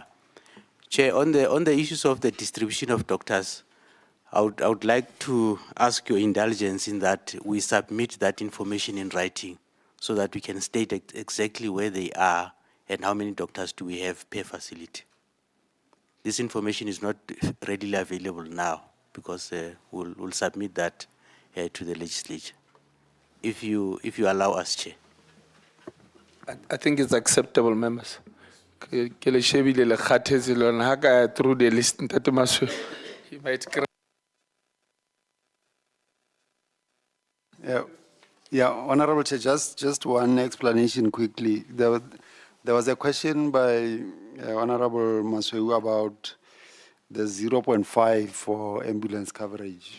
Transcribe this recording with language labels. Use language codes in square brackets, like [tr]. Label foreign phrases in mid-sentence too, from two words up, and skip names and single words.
[en] Chair, on the issues of the distribution of doctors, I would like to ask your indulgence in that we submit that information in writing so that we can state exactly where they are and how many doctors do we have per facility. This information is not readily available now because we'll submit that to the legislature. If you allow us, Chair. I think it's acceptable, members. [st] Ke le shebile le kgathetse lona ha ka [en] through the list Ntate Maswe. He might Yeah, Honorable Chair, just one explanation quickly. There was a question by Honorable Masweu about the 0.5 for ambulance coverage.